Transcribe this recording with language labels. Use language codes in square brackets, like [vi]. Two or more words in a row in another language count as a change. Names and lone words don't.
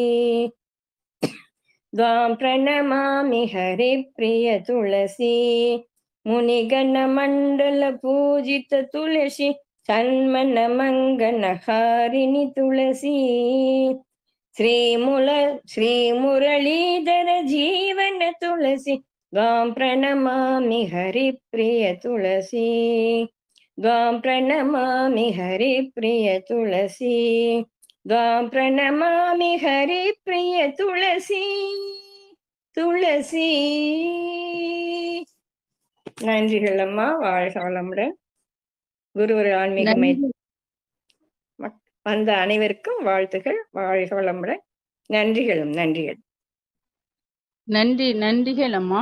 [sa] त्वां प्रणमामि हरिप्रिय तुलसि मुनिगण मण्डल पूजित तुलसि सन्मन मङ्गन हारिणि तुलसि श्रीमुरलीधर जीवन तुलसि त्वां प्रणमामि हरिप्रिय तुलसी त्वां प्रणमामि हरिप्रिय तुलसी त्वां प्रणमामि हरिप्रिय तुलसी तुलसी. [ta] நன்றிகள் அம்மா. வாழ்க வளமுடன். குருவர் ஆன்மீகமை நன்றி வந்த அனைவருக்கும் வாழ்த்துகள். வாழ்க வளமுடன். நன்றிகளும் நன்றிகள். நன்றி நன்றிகள் அம்மா.